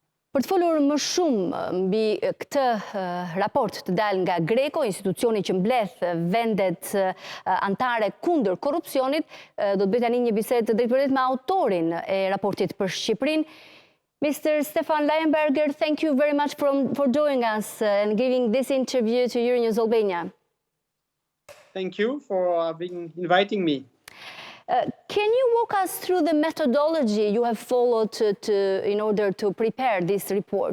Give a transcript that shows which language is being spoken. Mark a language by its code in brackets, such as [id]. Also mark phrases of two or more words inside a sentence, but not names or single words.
[sq] Për të folur më shumë mbi këtë raport të dalë nga GRECO, institucioni që mbledh vendet antare kundër korrupsionit, do të bëj tani një bisedë drejtpërdrejt me autorin e raportit për Shqipërinë. [en] Mr. Stefan Leyenberger, thank you very much for joining us and giving this interview to Euronews Albania. Thank you for inviting me. Can you walk us through the methodology you have followed in order to prepare this report?